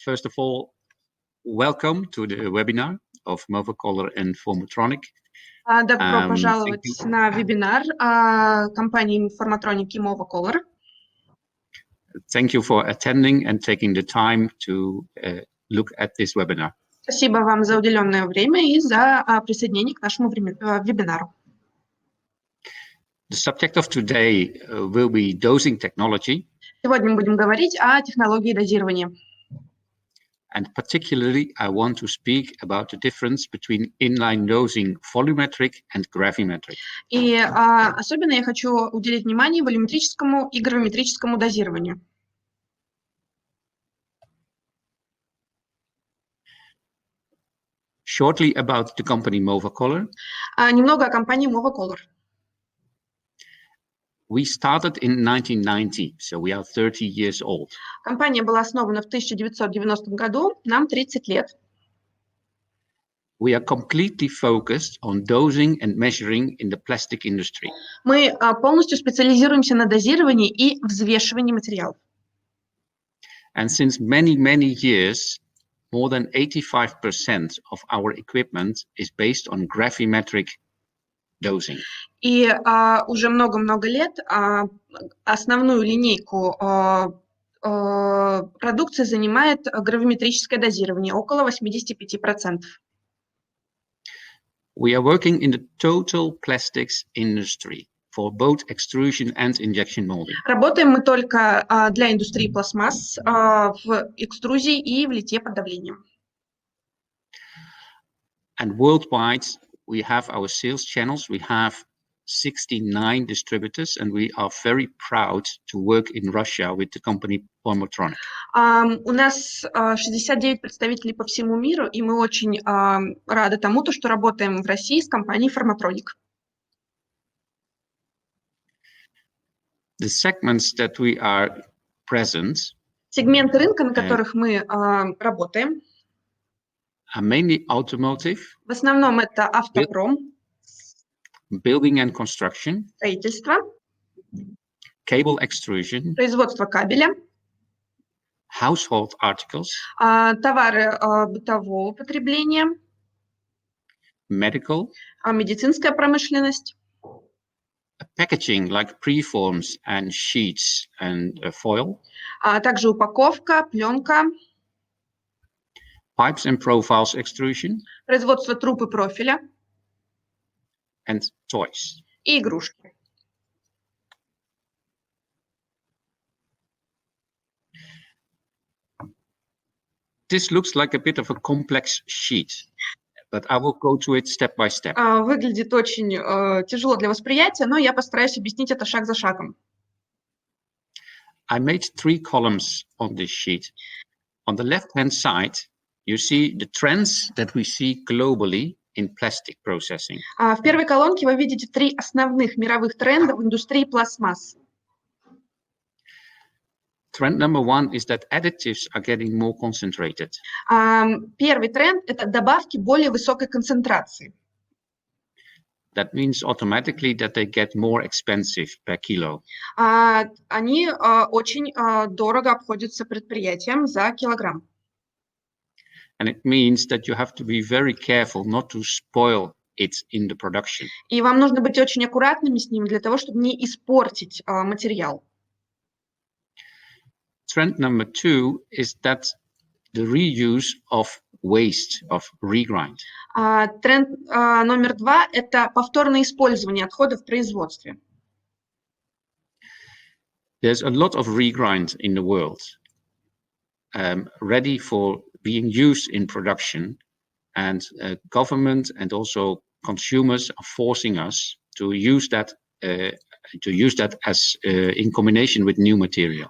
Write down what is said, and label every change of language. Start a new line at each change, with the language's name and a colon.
English: First of all, welcome to the webinar of Movacolor and Volumetric.
Russian: Добро пожаловать на вебинар компании Volumetric и Movacolor.
English: Thank you for attending and taking the time to look at this webinar.
Russian: Спасибо вам за уделенное время и за присоединение к нашему вебинару.
English: The subject of today will be dosing technology.
Russian: Сегодня мы будем говорить о технологии дозирования.
English: And particularly, I want to speak about the difference between inline dosing volumetric and gravimetric.
Russian: И особенно я хочу уделить внимание волюметрическому и гравиметрическому дозированию.
English: Shortly about the company Movacolor.
Russian: Немного о компании Movacolor.
English: We started in 1990, so we are 30 years old.
Russian: Компания была основана в 1990 году, нам 30 лет.
English: We are completely focused on dosing and measuring in the plastic industry.
Russian: Мы полностью специализируемся на дозировании и взвешивании материалов.
English: And since many years, more than 85% of our equipment is based on gravimetric dosing.
Russian: И уже много-много лет основную линейку продукции занимает гравиметрическое дозирование, около 85%.
English: We are working in the total plastics industry for both extrusion and injection molding.
Russian: Работаем мы только для индустрии пластмасс в экструзии и в литье под давлением.
English: And worldwide, we have our sales channels. We have 69 distributors, and we are very proud to work in Russia with the company Volumetric.
Russian: У нас 69 представителей по всему миру, и мы очень рады тому, что работаем в России с компанией Volumetric.
English: The segments that we are present,
Russian: сегменты рынка, на которых мы работаем,
English: are mainly automotive,
Russian: в основном это автопром,
English: building and construction,
Russian: строительство,
English: cable extrusion,
Russian: производство кабеля,
English: household articles,
Russian: товары бытового потребления,
English: medical,
Russian: медицинская промышленность,
English: packaging like preforms and sheets and foil,
Russian: также упаковка, пленка,
English: pipes and profiles extrusion,
Russian: производство труб и профиля,
English: and toys.
Russian: И игрушки.
English: This looks like a bit of a complex sheet, but I will go through it step by step.
Russian: Выглядит очень тяжело для восприятия, но я постараюсь объяснить это шаг за шагом.
English: I made 3 columns on this sheet. On the left-hand side, you see the trends that we see globally in plastic processing.
Russian: В первой колонке вы видите 3 основных мировых тренда в индустрии пластмасс.
English: Trend number 1 is that additives are getting more concentrated.
Russian: Первый тренд – это добавки более высокой концентрации.
English: That means automatically that they get more expensive per kilo.
Russian: Они очень дорого обходятся предприятиям за килограмм.
English: And it means that you have to be very careful not to spoil it in the production.
Russian: И вам нужно быть очень аккуратными с ними для того, чтобы не испортить материал.
English: Trend number 2 is that the reuse of waste, of regrind.
Russian: Тренд номер 2 – это повторное использование отходов в производстве.
English: There's a lot of regrind in the world, ready for being used in production, and government and also consumers are forcing us to use that as in combination with new material.